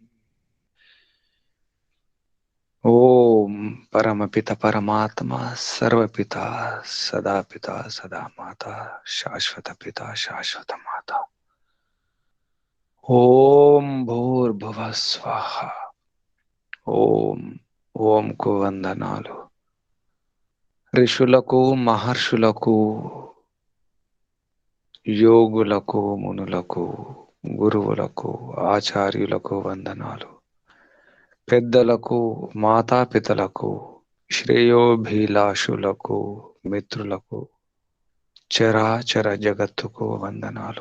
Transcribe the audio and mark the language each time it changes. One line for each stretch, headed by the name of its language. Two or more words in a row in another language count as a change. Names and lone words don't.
Sanskrit: ओम परमपिता परमात्मा सर्वपिता सदा पिता सदा माता शाश्वत पिता शाश्वत माता। ओम भूर्भुवः स्वाहा।
Telugu: ఓం ఓంకు వందనాలు. ఋషులకు మహర్షులకు యోగులకు మునులకు గురువులకు ఆచార్యులకు వందనాలు. పెద్దలకు మాతాపితలకు శ్రేయోభిలాషులకు మిత్రులకు చరాచర జగత్తుకు వందనాలు.